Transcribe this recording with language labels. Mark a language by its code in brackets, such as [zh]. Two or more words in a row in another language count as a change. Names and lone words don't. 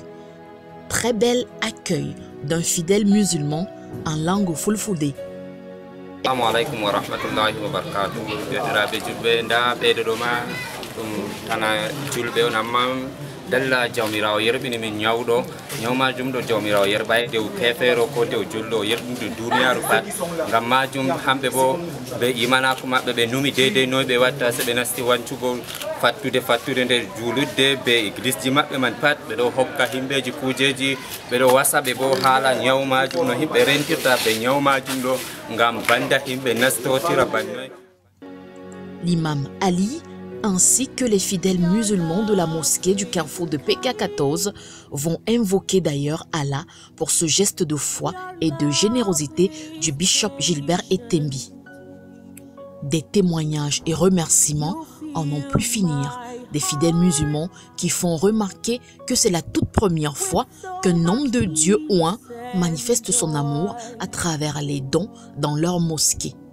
[fr] Très bel accueil d'un fidèle musulman en langue fulfulde. [ar] السلام عليكم ورحمة الله وبركاته. [ff] Jodiraɓe julɓe nda ɓeydoɗoma ɗum tana julɓe on amma dalla jawmirawo yerɓini min ñawɗo ñaw majum ɗo jawmirawo yerɓa e dew kefero ko dew julɗo yerɓude duniyaru pat ngam majum hamɓe bo ɓe imanako maɓɓe ɓe numi deydey noy ɓe watta so ɓe nasti wancugol fattude nder juludde be église ji maɓɓe man pat ɓeɗo hokka himɓeji kujeji ɓeɗo wasaɓe bo haala ñaw majum no himɓe rentirta ɓe ñaw majum ɗo ngam banda himɓe nastotira bannoy. [fr] L'imam Ali ainsi que les fidèles musulmans de la mosquée du carrefour de PK14 vont invoquer d'ailleurs Allah pour ce geste de foi et de générosité du bishop Gilbert Etembi. Des témoignages et remerciements en n'ont plus finir, des fidèles musulmans qui font remarquer que c'est la toute première fois qu'un homme de Dieu ou un manifeste son amour à travers les dons dans leur mosquée.